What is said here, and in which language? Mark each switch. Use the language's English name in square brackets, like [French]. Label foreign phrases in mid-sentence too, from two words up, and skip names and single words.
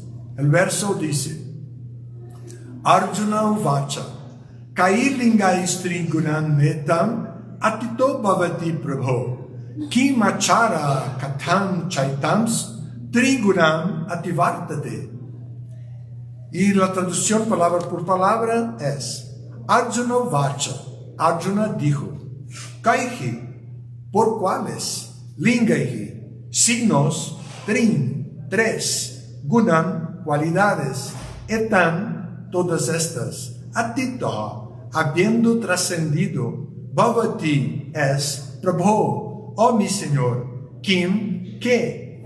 [Spanish] El verso dice, [Sanskrit] Arjuna uvacha, kailingais trigunan metam atito bhavati prabho, kimachara katam chaitams trigunam ativartate. [Spanish] Y la traducción palabra por palabra es, [Sanskrit] Arjuna vacha, [Spanish] Arjuna dijo, Kaihi, ¿por cuáles? Lingaihi, signos, trin, 3, gunam, cualidades, etan, todas estas, atito, habiendo trascendido, bhavati es Prabhu, oh mi Señor, Kim, ¿qué?